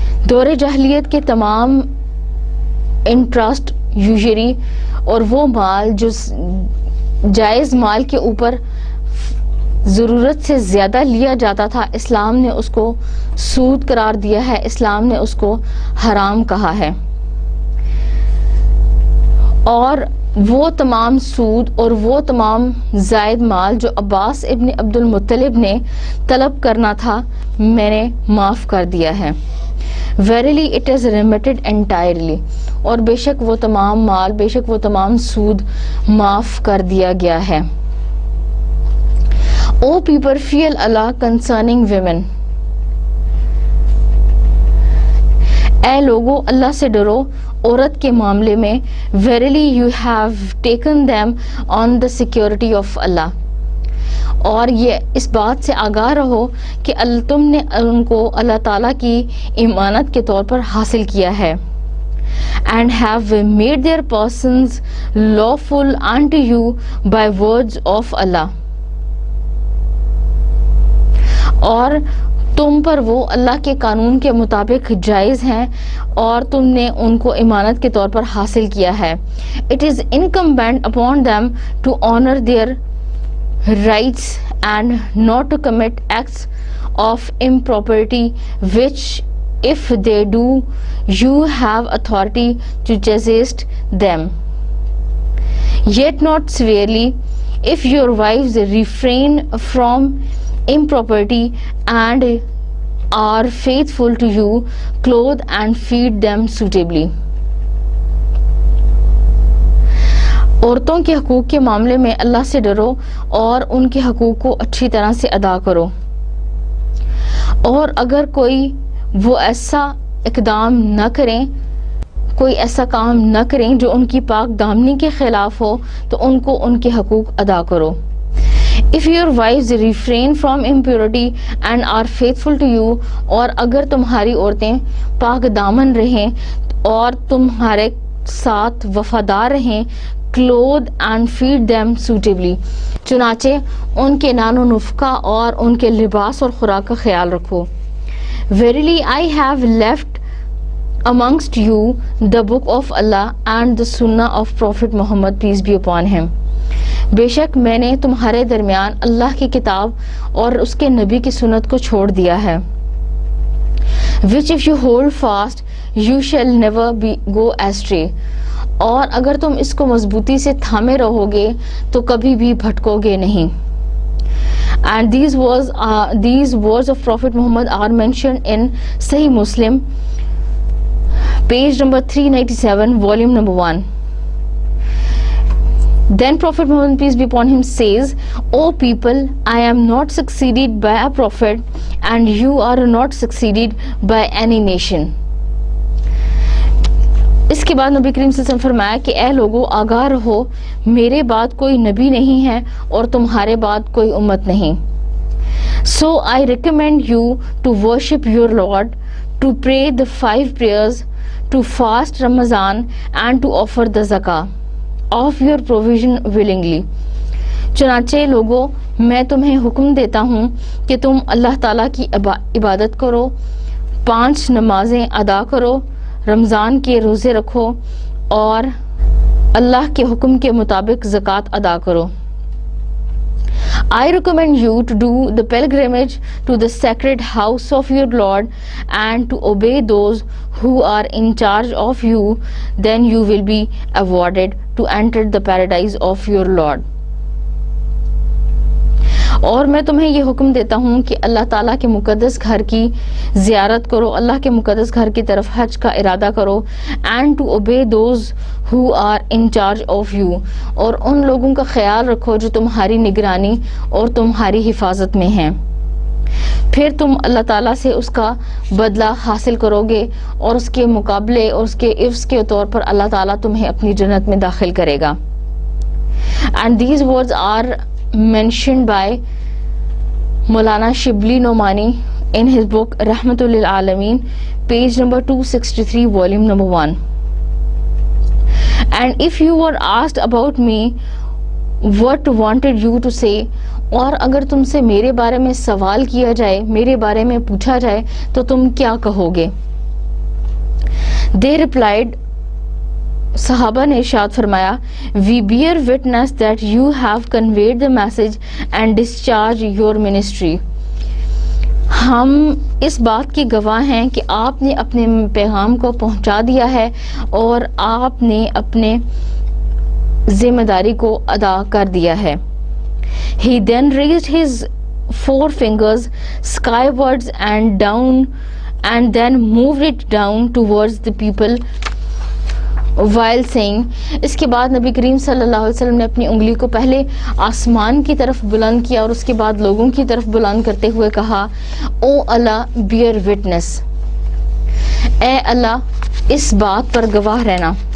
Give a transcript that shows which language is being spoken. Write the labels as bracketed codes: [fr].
[ur] دور جاہلیت کے تمام انٹرسٹ یوزری اور وہ مال جو جائز مال کے اوپر ضرورت سے زیادہ لیا جاتا تھا اسلام نے اس کو سود قرار دیا ہے, اسلام نے اس کو حرام کہا ہے. اور وہ تمام سود اور وہ تمام زائد مال جو عباس ابن عبد المطلب نے طلب کرنا تھا میں نے معاف کر دیا ہے. [en] Verily it is remitted entirely. [ur] اور بے شک وہ تمام مال, بے شک وہ تمام سود معاف کر دیا گیا ہے. [en] O people, fear Allah concerning women. [ur] اے لوگو اللہ سے ڈرو عورت کے معاملے میں. [en] Verily you have taken them on the security of Allah. [ur] اور یہ اس بات سے آگاہ رہو کہ تم نے ان کو اللہ تعالیٰ کی امانت کے طور پر حاصل کیا ہے. [en] And have made their persons lawful unto you by words of Allah. [ur] اور تم پر وہ اللہ کے قانون کے مطابق جائز ہیں اور تم نے ان کو امانت کے طور پر حاصل کیا ہے. [en] It is incumbent upon them to honor their rights and not to commit acts of impropriety which if they do you have authority to resist them. Yet not severely, if your wives refrain from impropriety and are faithful to you, clothe and feed them suitably. [ur] عورتوں کے حقوق کے معاملے میں اللہ سے ڈرو اور ان کے حقوق کو اچھی طرح سے ادا کرو. اور اگر کوئی وہ ایسا اقدام نہ کریں, کوئی ایسا کام نہ کریں جو ان کی پاک دامنی کے خلاف ہو تو ان کو ان کے حقوق ادا کرو. [en] If your wives refrain from impurity and are faithful to you, [ur] اور اگر تمہاری عورتیں پاک دامن رہیں اور تمہارے ساتھ وفادار رہیں, [en] clothe and feed them suitably. [ur] چنانچہ ان کے نان و نفقہ اور ان کے لباس اور خوراک کا خیال رکھو. [en] Verily I have left amongst you the book of Allah and the sunnah of Prophet Muhammad, peace be upon him. [ur] بے شک میں نے تمہارے درمیان اللہ کی کتاب اور اس کے نبی کی سنت کو چھوڑ دیا ہے. [en] Which if you hold fast you shall never go astray. [ur] اور اگر تم اس کو مضبوطی سے تھامے رہو گے تو کبھی بھی بھٹکو گے نہیں. [en] And these words of Prophet Muhammad are mentioned in Sahih Muslim, page number 397, volume number 1. Then Prophet Muhammad, peace be upon him, says, O people, I am not succeeded by a prophet and you are not succeeded by any nation. [ur] اس کے بعد نبی کریم صلی اللہ علیہ وسلم فرمایا کہ اے لوگو آگاہ رہو, میرے بعد کوئی نبی نہیں ہے اور تمہارے بعد کوئی امت نہیں. [en] So I recommend you to worship your Lord, to pray the 5 prayers, to fast Ramadan and to offer the zakah of your provision willingly. [ur] چنانچہ لوگو میں تمہیں حکم دیتا ہوں کہ تم اللہ تعالیٰ کی عبادت کرو, 5 نمازیں ادا کرو, رمضان کے روزے رکھو اور اللہ کے حکم کے مطابق زکوٰۃ ادا کرو. [en] I recommend you to do the pilgrimage to the sacred house of your Lord and to obey those who are in charge of you, then you will be awarded to enter the paradise of your Lord. [ur] اور میں تمہیں یہ حکم دیتا ہوں کہ اللہ تعالیٰ کے مقدس گھر کی زیارت کرو, اللہ کے مقدس گھر کی طرف حج کا ارادہ کرو, [en] and to obey those who are in charge of you, [ur] اور ان لوگوں کا خیال رکھو جو تمہاری نگرانی اور تمہاری حفاظت میں ہیں. پھر تم اللہ تعالیٰ سے اس کا بدلہ حاصل کرو گے اور اس کے مقابلے اور اس کے عوض کے طور پر اللہ تعالیٰ تمہیں اپنی جنت میں داخل کرے گا. [en] And these words are mentioned by Maulana Shibli Nomani in his book Rahmatul Lil Alameen, page number 263, volume number 1. And if you were asked about me, what wanted you to say, [ur] اور اگر تم سے میرے بارے میں سوال کیا جائے, میرے بارے میں پوچھا جائے تو تم کیا کہو گے؟ [en] They replied, [ur] صحابہ نے ارشاد فرمایا, [en] we bear witness that you have conveyed the message and discharged your ministry. [ur] ہم اس بات کے گواہ ہیں کہ آپ نے اپنے پیغام کو پہنچا دیا ہے اور آپ نے اپنے ذمہ داری کو ادا کر دیا ہے. [en] He then raised his 4 fingers skywards and down, and then moved it down towards the people while saying, [ur] اس کے بعد نبی کریم صلی اللہ علیہ وسلم نے اپنی انگلی کو پہلے آسمان کی طرف بلند کیا اور اس کے بعد لوگوں کی طرف بلند کرتے ہوئے کہا, او اللہ [en] bear witness, [ur] اے اللہ اس بات پر گواہ رہنا.